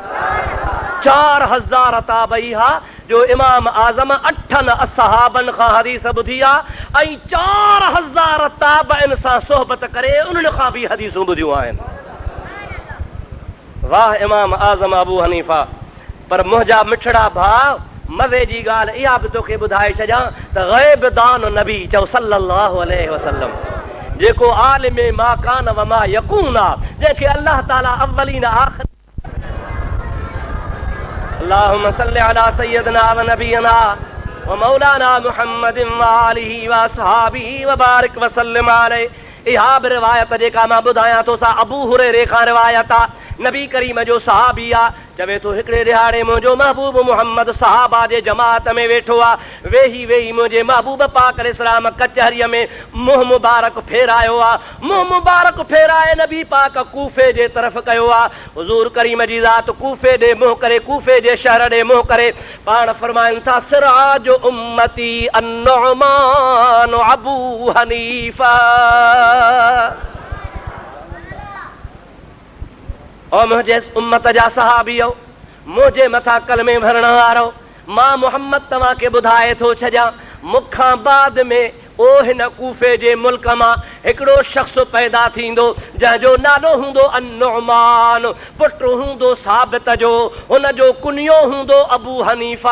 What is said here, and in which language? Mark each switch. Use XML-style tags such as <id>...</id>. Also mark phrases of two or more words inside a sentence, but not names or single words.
<sd>4000 ताबई हा जो इमाम आज़म 8 असहाबनि खां हदीस ॿुधी आहे ऐं 4000 ताबइन सां सोहबत करे उन्हनि खां बि हदीसूं ॿुधियूं आहिनि। वाह इमाम आज़म अबू हनीफ़ा। पर मुंहिंजा मिठड़ा भाउ, मज़े जी ॻाल्हि इहा बि तोखे ॿुधाए छॾियां त ग़ैब दान नबी चओ</sd> <ar>صلى الله عليه وسلم,</ar> <sd>जेको आलिम</sd> <ar>ما كان و ما يكون</ar> <sd>आहे, जंहिंखे अल्लाह ताला अव्वलीन आख़िर</sd> <ar>اللهم صل على سيدنا و نبينا و مولانا محمد و آله و أصحابه و بارك و سلم عليه.</ar> <sd>इहा बि रिवायत जेका मां ॿुधायां थो सा अबू हुरैरे खां रिवायत आहे। नबी करीम जो सहाबी आहे चवे तो हिकड़े दिहाड़े मुंहिंजो महबूब मोहम्मद सहाबा जे जमात में वेठो आ, वेही वेही मुंहिंजे महबूब पाक इस्लाम कचहरीअ में मुंहुं मुबारक फेरायो आ। मुंहुं मुबारक फेराए नबी पाक कूफे जे तरफ़ कयो आ। हुज़ूर करीम जी ज़ात कूफे ॾे मुंहुं करे, कूफे जे शहर ॾे मुंहुं करे पाण फरमाइनि था,</sd> <ar>سراج أمتي النعمان أبو حنيفة.</ar> <sd>और मुझे उम्मत जा सहाबियो, मुझे मथा कलमे भरण वारो, मां मोहम्मद तव्हां के बुधाए थो छॾियां, मुखां बाद में ओ हिन कूफे जे मुल्क मां हिकिड़ो शख्स पैदा थींदो जंहिंजो नालो हूंदो अन्नुअमान, पुट हूंदो साबित जो, हुन जो कुनियो हूंदो अबू हनीफा।</sd>